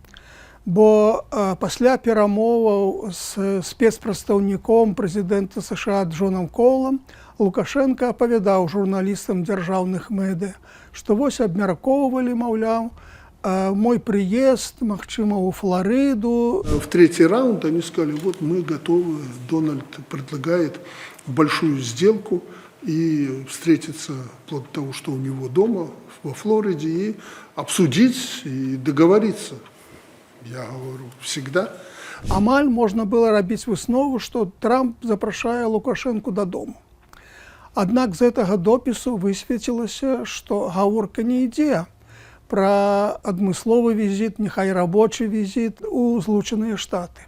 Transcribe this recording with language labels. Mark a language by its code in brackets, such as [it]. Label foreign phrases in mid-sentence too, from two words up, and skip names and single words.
[be] Бо пасля перамоваў з спецпрадстаўніком прэзідэнта США Джонам Коулам Лукашенко апавядаў журналістам дзяржаўных медыя, што вось абмяркоўвалі, маўляў, [ru] мой приезд, [be] магчыма, у Флориду. [ru] В третий раунд они сказали, вот мы готовы, Дональд предлагает большую сделку и встретиться вплоть до того, что у него дома во Флориде, и обсудить, и договориться. Я говорю, всегда. [be] Амаль можна было рабіць выснову, што Трамп запрашае Лукашэнку дадому. Аднак з гэтага допісу высветлілася, што гаворка не ідзе пра адмысловы візіт, няхай рабочы візіт у Злучаныя Штаты.